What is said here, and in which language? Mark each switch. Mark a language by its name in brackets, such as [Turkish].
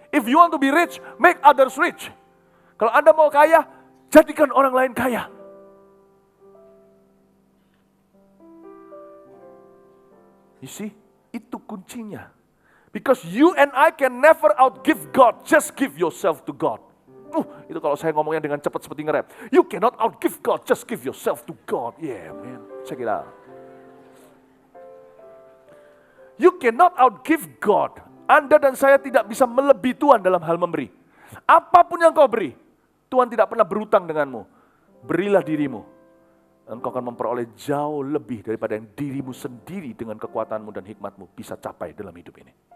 [English] If you want to be rich, make others rich. [Indonesian] Kalau Anda mau kaya, jadikan orang lain kaya. [English] You see? [Indonesian] Itu kuncinya. [English] Because you and I can never outgive God. Just give yourself to God. [Indonesian] Itu kalau saya ngomongnya dengan cepat seperti nge-rap. [English] You cannot outgive God. Just give yourself to God. Yeah man. Check it out. You cannot outgive God. [Indonesian] Anda dan saya tidak bisa melebihi Tuhan dalam hal memberi. Apapun yang kau beri, Tuhan tidak pernah berutang denganmu. Berilah dirimu. Engkau akan memperoleh jauh lebih daripada yang dirimu sendiri dengan kekuatanmu dan hikmatmu bisa capai dalam hidup ini.